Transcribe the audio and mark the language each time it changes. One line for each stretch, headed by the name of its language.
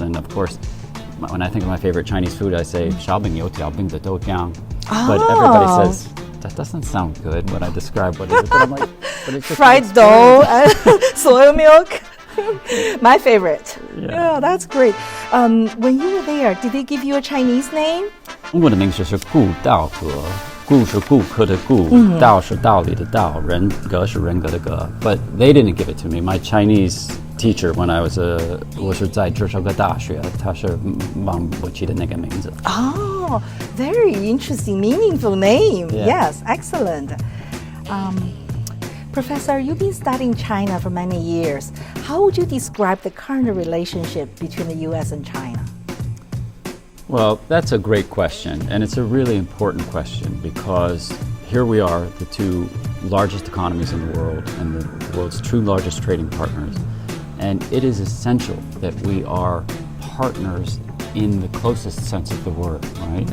English: And of course, when I think of my favorite Chinese food, I say
Chinese: 烧饼油条饼的豆浆.
English: But everybody says, that doesn't sound good when I describe what it is. But I'm like, but it's just Fried dough and soy milk. My favorite. Yeah. Oh, that's great. When you were there, did they give you a Chinese name?
Chinese: 中国的名字是顾道阁，顾是顾客的顾，道是道理的道，人格是人格的格。
English: But they didn't give it to me. My Chinese teacher when I was
Chinese: 我是在芝加哥大学，他是帮我起的那个名字。
English: Oh, very interesting, meaningful name. Yeah. Yes, excellent. Professor, you've been studying China for many years. How would you describe the current relationship between the U.S. and China? Well, that's a great question, and it's a really important question because here we are, the two largest economies in the world and the world's two largest trading partners, and it is essential that we are partners in the closest sense of the word, right?